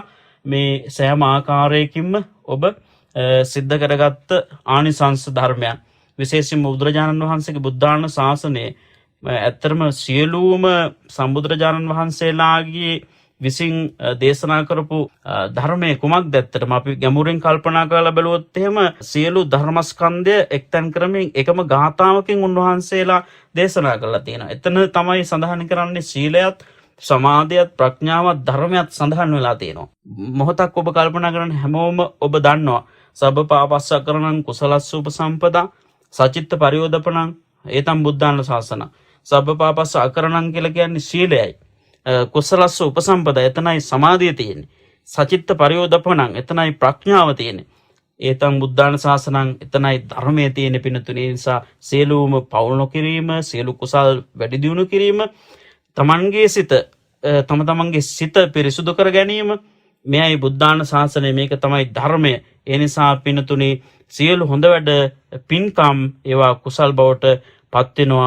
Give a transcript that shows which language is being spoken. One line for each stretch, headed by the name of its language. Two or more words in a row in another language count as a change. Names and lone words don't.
Sinhala: මේ සෑම ආකාරයකින්ම ඔබ සිද්ධ කරගත්ත ආනිසංස ධර්මයන් විශේෂයෙන්ම බුදුරජාණන් වහන්සේගේ බුද්ධාන ශාසනයේ ඇත්තරම සියලුම සම්බුදුරජාණන් වහන්සේලාගේ විසින් දේශනා කරපු ධර්මයේ කුමක්ද ඇත්තටම අපි ගැඹුරින් කල්පනා කරලා බැලුවොත් එහෙම සියලු ධර්මස්කන්ධය එක්තැන් කරමින් එකම ගාථාවකින් උන්වහන්සේලා දේශනා කරලා තියෙනවා. එතන තමයි සඳහන් කරන්නේ සීලයත් සමාධියත් ප්‍රඥාවත් ධර්මයත් සඳහන් වෙලා තියෙනවා. මොහොතක් ඔබ කල්පනා කරන හැමෝම ඔබ දන්නවා
Pali: සබ්බ පාපස්සකරණං කුසලස්ස උපසම්පදා සචිත්ත පරියෝදපණං ඒතම් බුද්ධාන ශාසන. සබ්බ පාපස්ස අකරණං
Sinhala: කියලා කියන්නේ සීලයයි.
Pali: කුසලස්ස උපසම්පදා
Sinhala: එතනයි සමාධිය තියෙන්නේ.
Pali: සචිත්ත පරියෝදපණං
Sinhala: එතනයි ප්‍රඥාව තියෙන්නේ.
Pali: ඒතම් බුද්ධාන ශාසනං
Sinhala: එතනයි ධර්මයේ තියෙන පිණුතුනේ. නිසා සියලුම පවුල් නොකිරීම සියලු කුසල් වැඩි දියුණු කිරීම තමන්ගේ සිත තමන්ගේ සිත පිරිසුදු කර ගැනීම මෙයයි බුද්ධාන ශාසනය. මේක තමයි ධර්මය. ඒ නිසා පිණුතුනේ සියලු හොඳ වැඩ පින්කම් ඒවා කුසල් බවට පත් වෙනවා.